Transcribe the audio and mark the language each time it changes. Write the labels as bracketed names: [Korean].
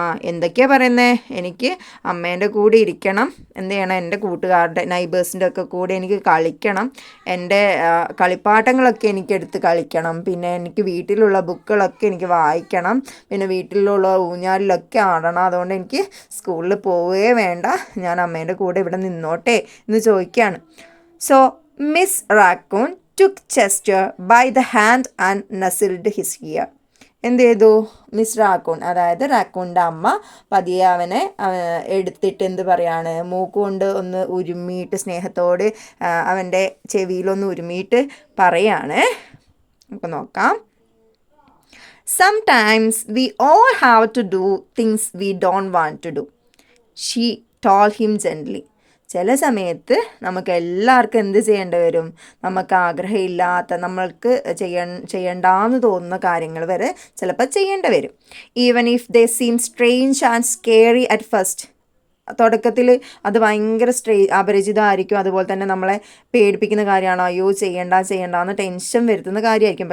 [Malayalam] എന്തൊക്കെയാണ് പറയുന്നത്, എനിക്ക് അമ്മേൻ്റെ കൂടെ ഇരിക്കണം, എന്ത് ചെയ്യണം, എൻ്റെ കൂട്ടുകാരുടെ നൈബേഴ്സിൻ്റെ ഒക്കെ കൂടെ എനിക്ക് കളിക്കണം, എൻ്റെ കളിപ്പാട്ടങ്ങളൊക്കെ എനിക്ക് എടുത്ത് കളിക്കണം, പിന്നെ എനിക്ക് വീട്ടിലുള്ള ബുക്കുകളൊക്കെ എനിക്ക് വായിക്കണം, പിന്നെ വീട്ടിലുള്ള ഊഞ്ഞാലിലൊക്കെ ആടണം, അതുകൊണ്ട് എനിക്ക് സ്കൂളിൽ പോവേ വേണ്ട, ഞാൻ അമ്മേൻ്റെ കൂടെ ഇവിടെ നിന്നോട്ടെ എന്ന് ചോദിക്കുകയാണ്. [English] So Miss Raccoon took Chester by the hand and nuzzled his ear. [Malayalam] എന്ത് ചെയ്തു, മിസ് റാക്കൂൺ, അതായത് റാക്കൂണിൻ്റെ അമ്മ പതിയെ അവനെ എടുത്തിട്ട് എന്ത് പറയാണ്, മൂക്കുകൊണ്ട് ഒന്ന് ഉരുമിയിട്ട് സ്നേഹത്തോട് അവൻ്റെ ചെവിയിലൊന്ന് ഉരുമിയിട്ട് പറയാണ്. നമുക്ക് നോക്കാം. [English] Sometimes we all have to do things we don't want to do, she told him gently. [Malayalam] ചില സമയത്ത് നമുക്ക് എല്ലാവർക്കും എന്ത് ചെയ്യേണ്ടി വരും, നമുക്ക് ആഗ്രഹമില്ലാത്ത, നമ്മൾക്ക് ചെയ്യണ്ടെന്ന് തോന്നുന്ന കാര്യങ്ങൾ വരെ ചിലപ്പോൾ ചെയ്യേണ്ടി വരും. [English] Even if they seem strange and scary at first. [Malayalam] തുടക്കത്തിൽ അത് ഭയങ്കര അപരിചിതമായിരിക്കും, അതുപോലെ തന്നെ നമ്മളെ പേടിപ്പിക്കുന്ന കാര്യമാണോ, അയ്യോ ചെയ്യണ്ടെന്ന് ടെൻഷൻ വരുത്തുന്ന കാര്യമായിരിക്കും.